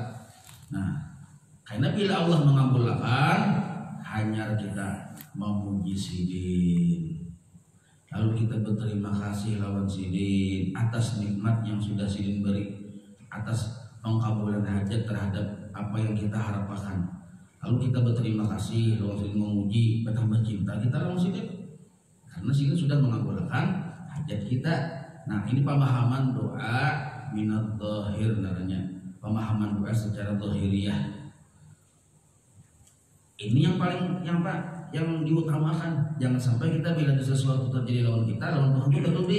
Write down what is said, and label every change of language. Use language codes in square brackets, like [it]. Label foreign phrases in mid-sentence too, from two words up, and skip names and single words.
[bjn] Nah, karena bila Allah mengabulkan, hanya kita memuji sidin, lalu kita berterima kasih lawan sidin atas nikmat yang sudah sidin beri, atas pengkabulan hajat terhadap apa yang kita harapkan. Lalu kita berterima kasih lawan sidin, memuji, bertambah cinta kita lawan sidin karena sidin sudah mengabulkan hajat kita. [id] Nah, ini pemahaman doa minat zahir namanya, pemahaman doa secara zahiriyah. Ini yang diutamakan. [bjn] Jangan sampai kita bila ada sesuatu terjadi lawan kita, lawan Tuhan itu berdua.